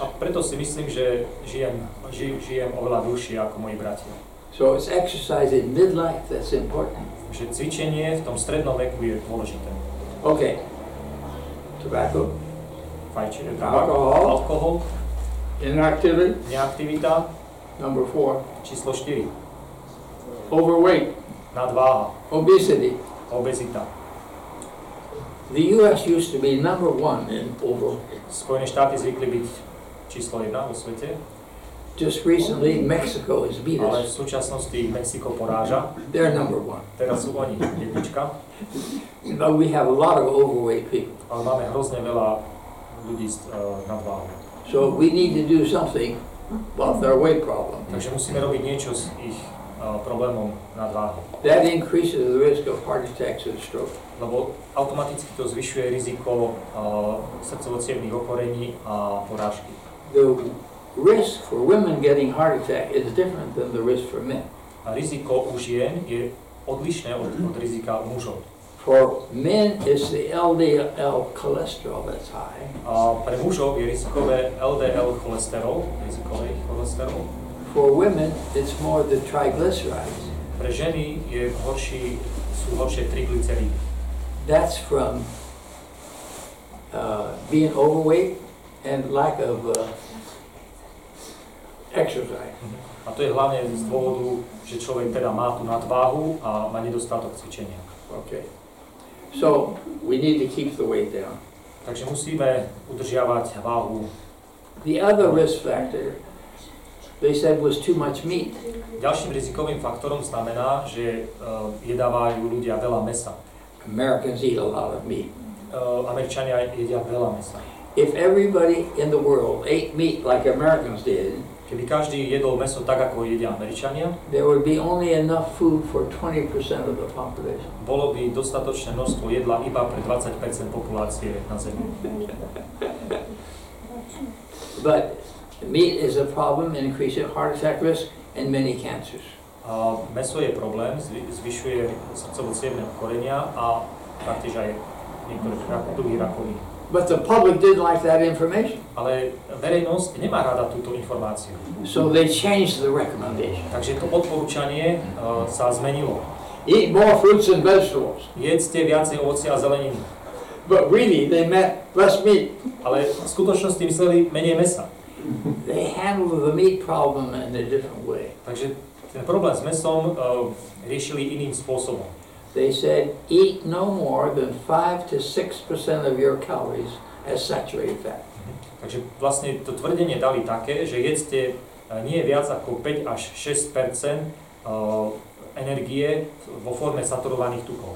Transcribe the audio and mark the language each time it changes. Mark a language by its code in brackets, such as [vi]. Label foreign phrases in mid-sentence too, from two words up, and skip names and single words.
[sk] A preto si myslím, že žijem oveľa dlhšie ako moji bratia. [en] So it's exercise in midlife that's important. [sk] Že cvičenie v tom strednom veku je dôležité. [en] Okay. Tobacco. [sk] Fajčenie, [en] alcohol. Inactivity. [sk] Neaktivita. [en] Number 4. [sk] Číslo 4. [en] Overweight. [sk] Nadváha. [en] Obesity. [sk] Obezita. [en] The US used to be number 1 in overweight. [sk] Spojené štáty zvykli byť číslo 1 vo svete. [en] Just recently Mexico has beat [sk] Ale v [en] us. [sk] súčasnosti Mexiko poráža. [en] They're number 1. [sk] Teraz sú oni jednička. [en] But we have a lot of overweight people. [sk] Ale máme hrozne veľa ľudí s nadváhou. [en] So we need to do something about their weight problem. [sk] Takže musíme robiť niečo s ich problémom nadváhou. [en] That increases the risk of heart attacks and stroke. [sk] Lebo automaticky to zvyšuje riziko srdcovo-cievnych ochorení a porážky. [en] The risk for women getting heart attack is different than the risk for men. [sk] A riziko u žien je odlišné od rizika u mužov. [en] For men, it's the LDL cholesterol that's high. [sk] A pre mužov je rizikové LDL cholesterol, rizikový cholesterol. [en] For women, it's more the triglycerides. [sk] Pre ženy sú horšie triglycerídy. [en] That's from being overweight and lack of exercise. [sk] A to je hlavne z dôvodu, že človek teda má tú nadváhu a má nedostatok cvičenia. [en] Okay. So, we need to keep the weight down. [sk] Takže musíme udržiavať váhu. [en] The other risk factor, they said, was too much meat. [sk] Ďalším rizikovým faktorom znamená, že jedávajú ľudia veľa mäsa. [en] Americans eat a lot of meat. [sk] Američania jedia veľa mäsa. [en] If everybody in the world ate meat like Americans did, [sk] keby každý jedol mäso tak, ako jedia Američania, [en] there would be only enough food for 20% of the population. [sk] Bolo by dostatočné množstvo jedla iba pre 20% populácie na Zemi. [en] But meat is a problem and increases heart attack risk and many cancers. [sk] A mäso je problém, zvyšuje srdcovo-cievne ochorenia a taktiež aj niektoré druhy rakoviny. [en] But the public didn't like that information. [sk] Ale verejnosť nemá rada túto informáciu. [en] So they changed the recommendation. [sk] Takže to odporúčanie sa zmenilo. [en] Eat more fruits and vegetables. [sk] Jedzte viacej ovocia a zeleniny. [en] But really they meant less meat. [sk] Ale v skutočnosti mysleli menej mäsa. [en] They handled the meat problem in a different way. [sk] Takže ten problém s mäsom riešili iným spôsobom. [en] They said eat no more than 5 to 6% of your calories as saturated fat. [sk] Takže vlastne to tvrdenie dali také, že jedzte nie viac ako 5 až 6% energie vo forme saturovaných tukov.